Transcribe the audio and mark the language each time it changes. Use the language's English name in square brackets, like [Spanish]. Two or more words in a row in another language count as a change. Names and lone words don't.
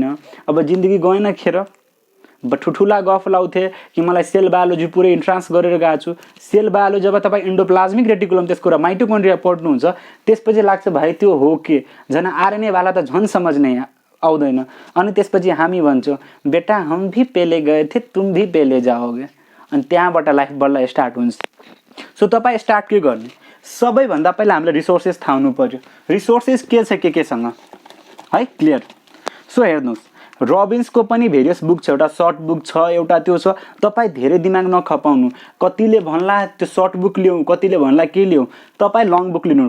[Nepali] अब जिन्दगी गएन खेर। ठुला गफ लाउँथे कि मलाई [English] cell biology [Nepali] पुरै इन्ट्रान्स गरेर गएको छु। [English] cell biology [Nepali] जब तपाईँ [English] endoplasmic reticulum [Nepali] त्यसको र माइटोकन्ड्रिया पढ्नुहुन्छ, त्यसपछि लाग्छ भाइ त्यो हो के, झन् आरएनएवाला त झन् समझ्नै आउँदैन। [Hindi] अनि त्यसपछि हामी भन्छौँ बेटा हम भी पहले गए थे, तुम भी पहले जाओगे। [Nepali] अनि त्यहाँबाट लाइफ बल्ल स्टार्ट हुन्छ। सो तपाईँ स्टार्ट के गर्ने, सबैभन्दा पहिला हामीले रिसोर्सेस थाहा हुनु पर्यो। रिसोर्सेस के छ के केसँग है, क्लियर। सो हेर्नुहोस् रबिन्सको पनि [English] various book [Nepali] छ, एउटा [English] short book [Nepali] छ, एउटा त्यो छ। तपाईँ धेरै दिमाग नखपाउनु। कतिले भन्ला त्यो [English] short book [Nepali] ल्याउँ, कतिले भन्ला के ल्याउँ, तपाईँ [English] long book [Nepali] लिनु।